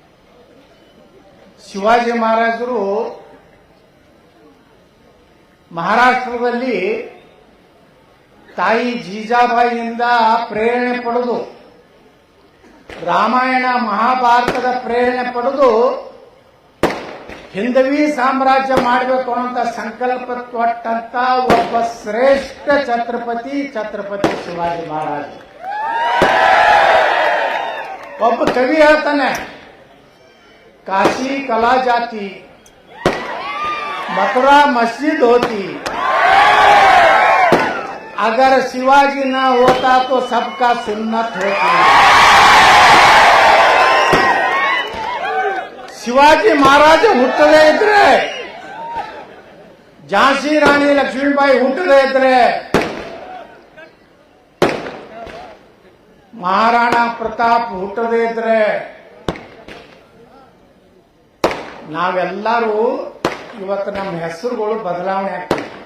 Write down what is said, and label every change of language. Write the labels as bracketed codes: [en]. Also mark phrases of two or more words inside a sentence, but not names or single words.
[kn] ಶಿವಾಜಿ ಮಹಾರಾಜರು ಮಹಾರಾಷ್ಟ್ರದಲ್ಲಿ ತಾಯಿ ಜೀಜಾಬಾಯಿಯಿಂದ ಪ್ರೇರಣೆ ಪಡೆದು, ರಾಮಾಯಣ ಮಹಾಭಾರತದ ಪ್ರೇರಣೆ ಪಡೆದು ಹಿಂದವಿ ಸಾಮ್ರಾಜ್ಯ ಮಾಡಬೇಕು ಅನ್ನೋ ಸಂಕಲ್ಪ ತೊಟ್ಟಂತ ಒಬ್ಬ ಶ್ರೇಷ್ಠ ಛತ್ರಪತಿ ಶಿವಾಜಿ ಮಹಾರಾಜ. ಒಬ್ಬ ಕವಿ ಹೇಳ್ತಾನೆ, [hi] काशी कला जाती मथुरा मस्जिद होती, अगर शिवाजी न होता तो सबका सुन्नत होती. [kn] ಶಿವಾಜಿ ಮಹಾರಾಜ ಹುಟ್ಟದೇ ಇದ್ರೆ, ಝಾನ್ಸಿ ರಾಣಿ ಲಕ್ಷ್ಮೀಬಾಯಿ ಹುಟ್ಟದೇ ಇದ್ರೆ, ಮಹಾರಾಣಾ ಪ್ರತಾಪ್ ಹುಟ್ಟದೇ ಇದ್ರೆ, ನಾವೆಲ್ಲರೂ ಇವತ್ತು ನಮ್ಮ ಹೆಸರುಗಳು ಬದಲಾವಣೆ ಆಗ್ತದೆ.